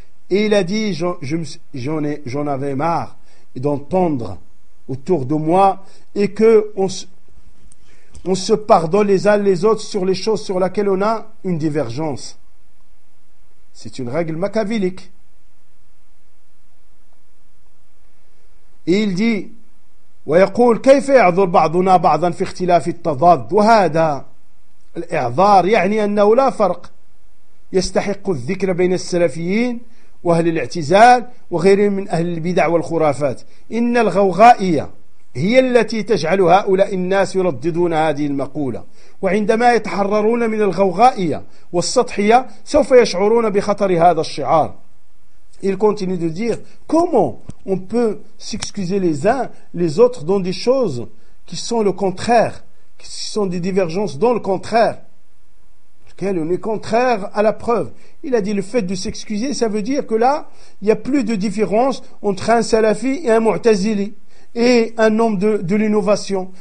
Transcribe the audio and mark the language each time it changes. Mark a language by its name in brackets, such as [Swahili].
[French] Et il a dit, j'en avais marre d'entendre autour de moi et qu'on se pardonne les uns les autres sur les choses sur lesquelles on a une divergence. C'est une règle machiavélique. Il dit, [Arabic] ويقول كيف يعذر بعضنا بعضا في اختلاف التضاد وهذا الاعذار يعني انه لا فرق يستحق الذكر بين السلفيين واهل الاعتزال وغيرهم من اهل البدع والخرافات ان الغوغائيه هي التي تجعل هؤلاء الناس يرددون هذه المقوله وعندما يتحررون من الغوغائيه والسطحيه سوف يشعرون بخطر هذا الشعار. [French] Il continue de dire, comment on peut s'excuser les uns les autres dans des choses qui sont le contraire, qui sont des divergences dans le contraire, lequel on est contraire à la preuve. Il a dit, le fait de s'excuser, ça veut dire que là, il n'y a plus de différence entre un salafi et un mu'tazili, et un homme de l'innovation.